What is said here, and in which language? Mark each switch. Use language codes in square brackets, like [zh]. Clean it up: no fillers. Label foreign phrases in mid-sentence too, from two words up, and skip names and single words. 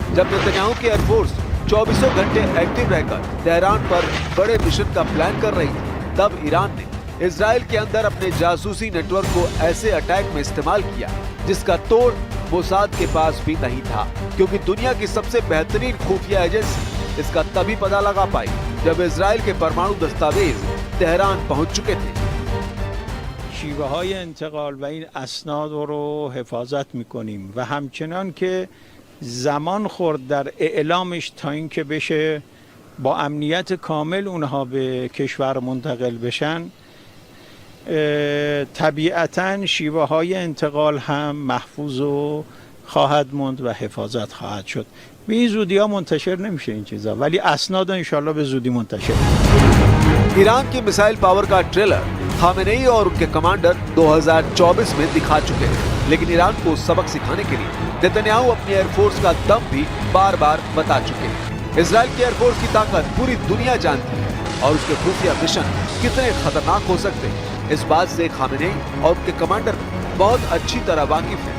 [hi] जब नेतन्याहू की एयरफोर्स 24 घंटे एक्टिव रहकर तेहरान पर बड़े मिशन का प्लान कर रही थी, तब ईरान ने इजराइल के अंदर अपने जासूसी नेटवर्क को ऐसे अटैक में इस्तेमाल किया जिसका तोड़ मोसाद के पास भी नहीं था, क्योंकि दुनिया की सबसे बेहतरीन खुफिया एजेंसी इसका तभी पता लगा पाई जब इजराइल के परमाणु दस्तावेज तेहरान पहुंच चुके थे। [fa] شیوه‌های انتقال و این اسناد رو حفاظت می‌کنیم و همچنان که زمان خورد در اعلامش تا اینکه بشه با امنیت کامل اونها به کشور منتقل بشن، طبیعتاً شیوه‌های انتقال هم محفوظ و خواهد موند و حفاظت خواهد شد. به این زودی ها منتشر نمیشه این چیزا، ولی اسناد انشالله به زودی منتشر میشه. [hi] ईरान की [en] missile power [hi] का ट्रेलर खामेनेई और उनके कमांडर 2024 में दिखा चुके हैं, लेकिन ईरान को सबक सिखाने के लिए नेतन्याहू अपनी एयरफोर्स का दम भी बार बार बता चुके हैं। इजराइल की एयरफोर्स की ताकत पूरी दुनिया जानती है और उसके खुफिया मिशन कितने खतरनाक हो सकते हैं, इस बात से खामेनेई और उनके कमांडर बहुत अच्छी तरह वाकिफ है।